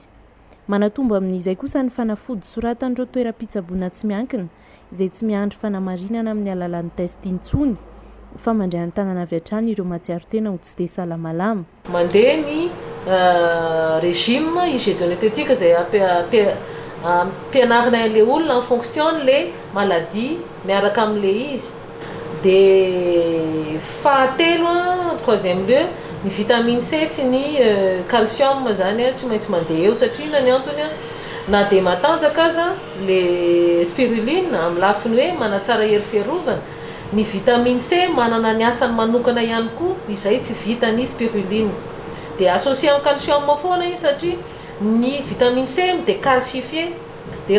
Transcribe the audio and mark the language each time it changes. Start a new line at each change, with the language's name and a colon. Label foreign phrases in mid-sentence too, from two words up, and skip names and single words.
Malagasy: Manatombo amin'izay kosa ny fanafody soratan'ireo toeram-pitsaboana tsy miankina izay tsy miandry fanamarinana amin'ny alalan'ny test intsony fa mandray an-tanana avy hatrany ireo matsiaro tena ho tsy dia salamalama. Mandeha ny
French: régime hygiène dietétique
Malagasy: izay ampianarina an'ilay olona
French: en fonction le maladie
Malagasy: miaraka amin'ilay izy dia fahatelo
French: troisième lieu
Malagasy: ny vitamine C sy ny calcium zany tsy maintsy mandeha eo satria na ny antony na dia matanjaka aza
French: le spiruline
Malagasy: amin'ny lafiny hoe manatsara hery fiarovana ny vitamine C manana ny asany manokana ihany koa izay tsy vita ny spiruline dia associé amin'ny calcium foana izy satria ny vitamine C décalcifié dia